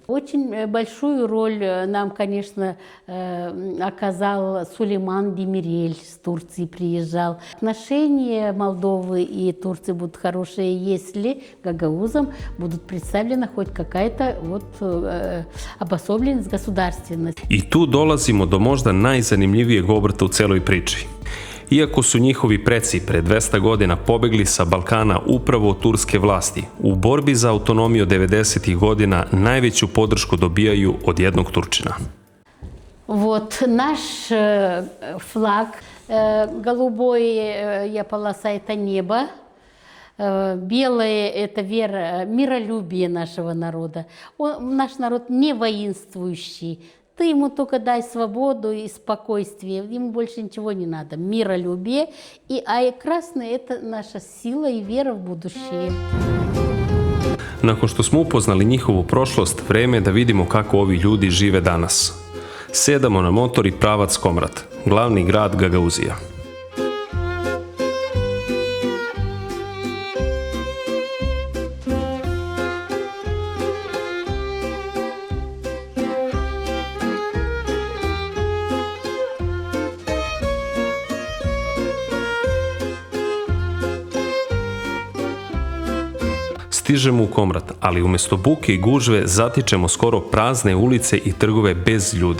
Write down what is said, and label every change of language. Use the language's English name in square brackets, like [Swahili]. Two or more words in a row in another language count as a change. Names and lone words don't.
[Russian] Очень большую роль нам, конечно, оказал Сулейман Демирель, с Турции приезжал. Отношения Молдовы и Турции будут хорошие, если гагаузам будут представлена хоть какая-то вот обособленность государственности. [Serbian] I tu dolazimo do možda najzanimljivijeg obrta u celoj priči. Iako su njihovi preci pre 200 godina pobegli sa Balkana upravo od turske vlasti, u borbi za autonomiju 90-ih godina najveću podršku dobijaju od jednog Turčina. [Russian] Вот наш флаг, голубая полоса – это небо, белое – это вера, миролюбие нашего народа. Наш народ не воинствующий. Ты ему только дай свободу и спокойствие, ему больше ничего не надо. Миролюбие. А красное – это наша сила и вера в будущее. [Serbian] Nakon što smo upoznali njihovu prošlost, vreme je da vidimo kako ovi ljudi žive danas. Sedamo na motor i pravac Komrat, glavni grad Gagauzija. Stižemo u Komrat, ali umjesto buke i gužve zatičemo skoro prazne ulice i trgove bez ljudi.